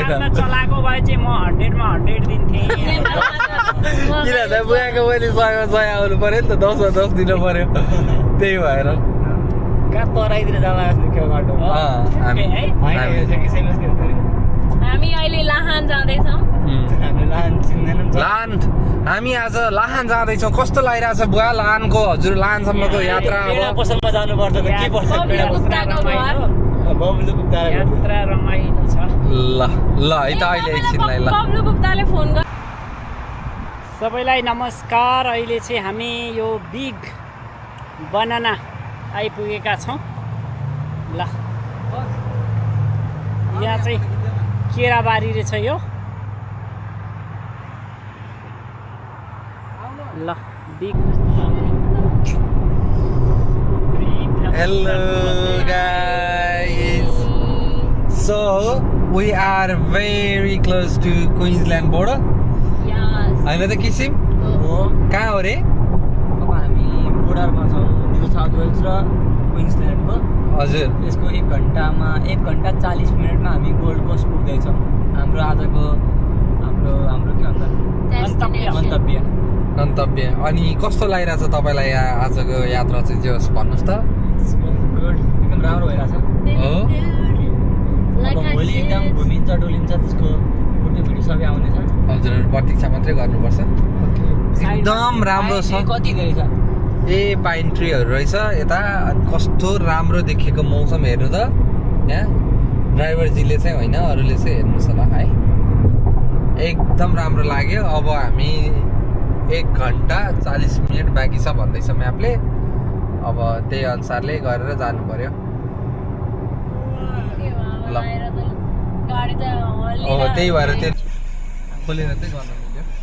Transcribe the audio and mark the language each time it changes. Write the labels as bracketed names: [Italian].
[Nepali] नेपालमा चलाएको भए चाहिँ म 100 मा 100 दिन्थेँ किन त बुवाको मैले 100 आउनु पर्यो नि त 10 मा 10 दिनु पर्यो त्यही भएर कहाँ तराईतिर जाला जस्तो क्या बाटो हामी है होइन यो चाहिँ कसैमा यस्तो हुँदो रहेछ। हामी अहिले लाहान जाँदैछौँ। हाम्रो लाहान चिन्दैनौँ त। लाहान हामी आज लाहान जाँदैछौँ। कस्तो लागिरहेछ बुवा लाहानको हजुर लाहानसम्मको यात्रा पेडा अब पसलमा जानुपर्छ त के पर्छ बब्लु पेडा पसल गुप्ताको घर। बब्लु गुप्ता यात्रा रमाइलो छ ल है त अहिले एकछिनलाई ल बब्लु गुप्ताले फोन गर। सबैलाई नमस्कार। अहिले चाहिँ हामी यो बिग बनाना आइपुगेका छौँ। ल यहाँ चाहिँ केराबारी रहेछ यो। ल big [English] Hello guys. So we are very close to Queensland border. Yes. [Nepali] होइन त किसिम हो कहाँ हो रे? अब हामी बोर्डरमा छौँ न्यू साउथ वेल्स र क्विन्सल्यान्डको। हजुर यसको 1 घन्टामा 1 घन्टा 40 मिनटमा हामी गोल्ड कोस्ट पुग्दैछौँ। हाम्रो आजको हाम्रो के भन्छ मन्तव्य। गन्तव्य। अनि कस्तो लागिरहेछ तपाईँलाई यहाँ आजको यात्रा चाहिँ जे होस् भन्नुहोस् त। गुड एकदम राम्रो भइरहेछ। हो [English] Like [Nepali] अब [English] I [Nepali] भोलि [English] said, [Nepali] एकदम घुमिन्छ डुलिन्छ त्यसको फोटो भिडियो सबै आउनेछ। हजुर प्रतीक्षा मात्रै गर्नुपर्छ। एकदम राम्रो छ। कति धेरै छ? ए पाइन ट्रीहरू रहेछ यता। कस्तो राम्रो देखेको मौसम हेर्नु त यहाँ। ड्राइभरजीले चाहिँ होइन अरूले चाहिँ हेर्नुहोस् होला है। एकदम राम्रो लाग्यो। अब हामी 1 घन्टा 40 मिनट बाँकी छ भन्दैछ म्यापले। अब त्यही अनुसारले गरेर जानु पर्यो। ल गाडी त अब त्यही भएर त्यो खोलेर चाहिँ गर्नु मिल्यो।